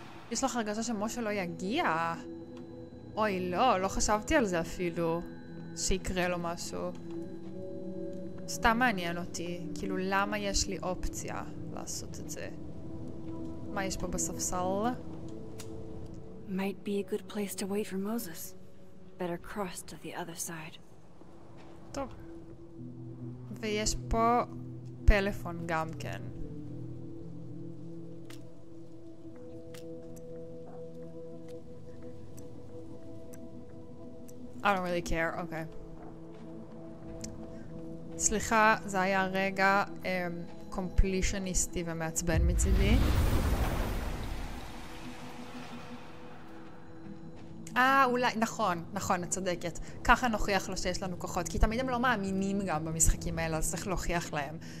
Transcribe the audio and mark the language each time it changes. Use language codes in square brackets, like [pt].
[he] יש לך הרגשה שמשה לא יגיע? אוי, לא חשבתי על זה אפילו. שיקרה לו משהו. סתם מעניין אותי. כאילו, למה יש לי אופציה לעשות את זה? מה יש פה בספסל? [en] Might be a good place to wait for Moses. Better cross to the other side. [he] טוב. ויש פה פלאפון גם כן. [en] I don't really care, אוקיי. [he] סליחה, זה היה רגע קומפלישניסטי ומעצבן מצידי. אולי, נכון, את צודקת. ככה נוכיח לו שיש לנו כוחות, כי תמיד הם לא מאמינים גם במשחקים האלה, אז צריך להוכיח להם.